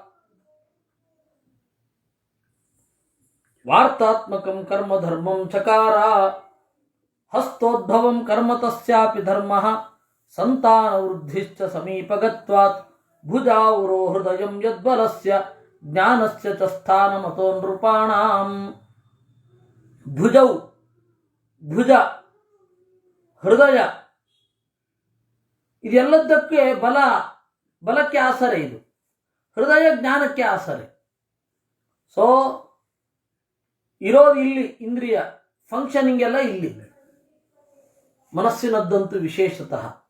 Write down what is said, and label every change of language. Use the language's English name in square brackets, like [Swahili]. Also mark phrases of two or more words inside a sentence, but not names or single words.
[Sanskrit] ವಾರ್ತಾತ್ಮಕಂ ಕರ್ಮ ಧರ್ಮಂ ಚಕಾರ ಹಸ್ತೋದ್ಭವಂ ಕರ್ಮ ತಸ್ಯಾಪಿ ಧರ್ಮಃ ಸಂತಾನ ವೃದ್ಧಿಶ್ಚ ಸಮೀಪಗತ್ವಾತ್ ಭುಜಾವರೋ ಹೃದಯಂ ಯದ್ಬಲಸ್ಯ ಜ್ಞಾನಸ್ಯ ಚ ಸ್ಥಾನಮತೋ ನೃಪಾಣಾಂ. [Kannada] ಭುಜ, ಹೃದಯ, ಇದೆಲ್ಲದಕ್ಕೆ ಬಲಕ್ಕೆ ಆಸರೆ. ಇದು ಹೃದಯ ಜ್ಞಾನಕ್ಕೆ ಆಸರೆ. ಸೊ ಇರೋದು ಇಲ್ಲಿ, ಇಂದ್ರಿಯ ಫಂಕ್ಷನಿಂಗ್ ಎಲ್ಲ ಇಲ್ಲಿ, ಮನಸ್ಸಿನದ್ದಂತೂ ವಿಶೇಷತಃ.